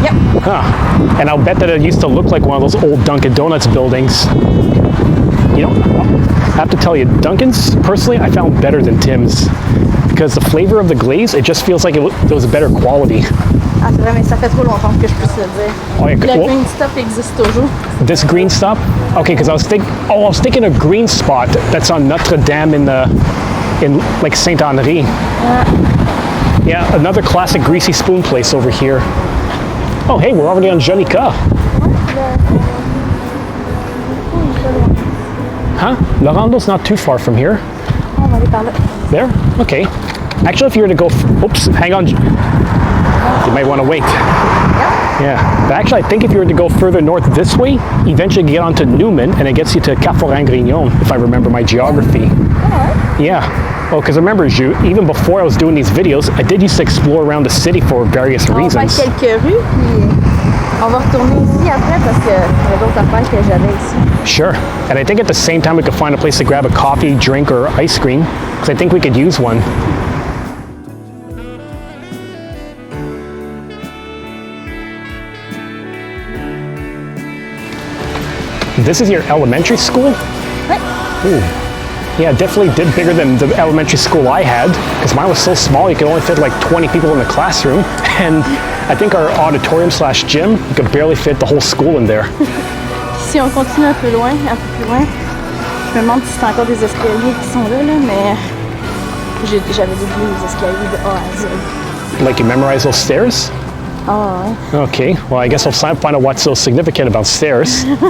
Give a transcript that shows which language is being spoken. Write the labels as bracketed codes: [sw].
[en] Yep. Huh. And I'll bet that it used to look like one of those old Dunkin' Donuts buildings. You know, I have to tell you, Dunkin's, personally, I found better than Tim's. Because the flavor of the glaze, it just feels like it was a better quality. [fr] Ah, c'est vrai, mais ça fait trop longtemps que je puisse le dire. [en] Oh, yeah, [fr] Le [en] well, [fr] green stuff existe toujours. [en] this green stop? Okay, because I was thinking a green spot that's on Notre Dame in like Saint Henri. Yeah, another classic greasy spoon place over here. Oh, hey, we're already on Jonica. Huh? Larando's not too far from here. [fr] On va aller par là. [en] There? Okay. Actually, if you were to go, oops, hang on. You might want to wait. Yeah. But actually, I think if you were to go further north this way, eventually you get onto Newman, and it gets you to Carrefour-Grignon, if I remember my geography. Yeah. Oh, because remember, Ju, even before I was doing these videos, I did used to explore around the city for various reasons. [fr] On va quelques rues, puis on va retourner ici après parce qu'il y a d'autres affaires que j'avais ici. [en] Sure. And I think at the same time we could find a place to grab a coffee, drink, or ice cream, because I think we could use one. This is your elementary school? [fr] Ouais. Ooh. [en] Yeah, definitely did bigger than the elementary school I had, because mine was so small you could only fit like 20 people in the classroom, and I think our auditorium slash gym, you could barely fit the whole school in there. [fr] Si on continue un peu plus loin, je me demande si c'est encore des escaliers qui sont là, mais j'avais oublié les escaliers de A à Z. [en] Like you memorize those stairs? [fr] Ah ouais. [en] Okay, well I guess I'll find out what's so significant about stairs.